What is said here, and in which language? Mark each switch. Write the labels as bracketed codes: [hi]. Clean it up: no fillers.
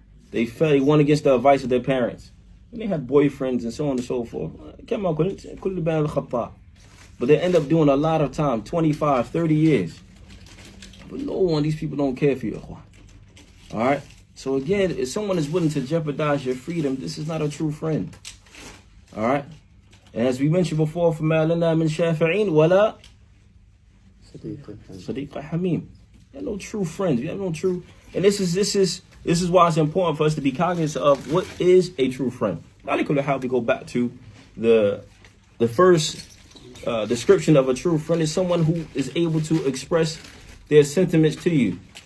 [en] They went against the advice of their parents. And they had boyfriends and so on and so forth. But they end up doing a lot of time, 25, 30 years. But no one, these people don't care for you. All right? So again, if someone is willing to jeopardize your freedom, this is not a true friend. All right? And as we mentioned before, [ar] فَمَا لَنَا مِنْ شَافِعِينَ وَلَا صَدِيقَ حَمِيمٍ. [en] You have no true friends. You have no true. And this is why it's important for us to be cognizant of what is a true friend. How we go back to the first description of a true friend is someone who is able to express their sentiments to you.